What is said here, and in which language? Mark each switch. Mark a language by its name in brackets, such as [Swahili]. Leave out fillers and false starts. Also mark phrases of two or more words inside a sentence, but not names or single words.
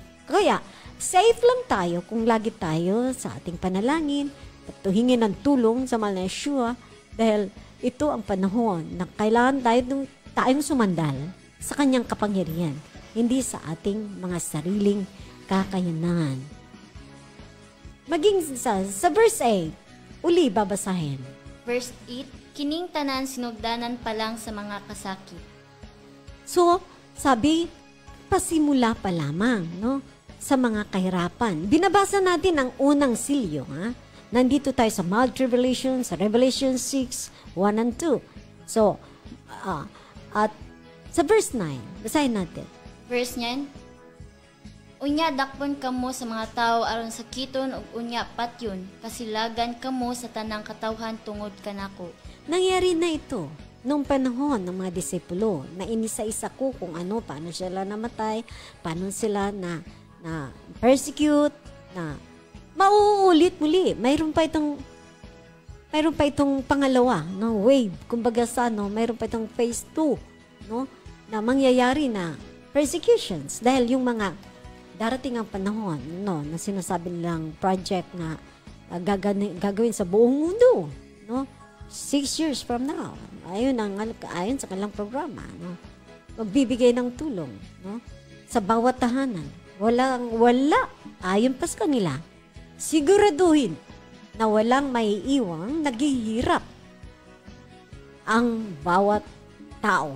[Filipino] Kaya, safe lang tayo kung lagi tayo sa ating panalangin at tuhingin ng tulong sa mahal na Yeshua dahil ito ang panahon na kailangan tayong sumandal sa kanyang kapangyarihan, hindi sa ating mga sariling kakayanan. Maging sa verse 8, uli babasahin. Verse 8, [Cebuano] kining tanan sinugdanan pa lang sa mga kasakit. So, [Filipino] sabi, pasimula pa lamang, no? Sa mga kahirapan. Binabasa natin ang unang silyo, ha? Nandito tayo sa [English] mild tribulation, [Filipino] sa Revelation 6, 1 and 2. So, at sa verse 9, basahin natin. Verse 9, [Cebuano] unya dakpon kamo sa mga tao aron sakiton ug unya patyon, kasilagan kamo sa tanang katawhan tungod kanako. [Filipino] Nangyari na ito nung panahon ng mga disipulo na inisa-isa ko kung paano sila namatay, paano sila na persecute, na mauulit muli. Mayroon pa itong pangalawa, no, wave. Kumbaga mayroon pa itong phase 2, no, na mangyayari na persecutions dahil yung mga darating ang panahon, no, na sinasabi nilang project na gagawin sa buong mundo, no, 6 years from now. Ayon sa kanilang programa, no, magbibigay ng tulong, no, sa bawat tahanan. Wala, ayon pa sa kanila, siguraduhin na walang maiiwang naghihirap ang bawat tao.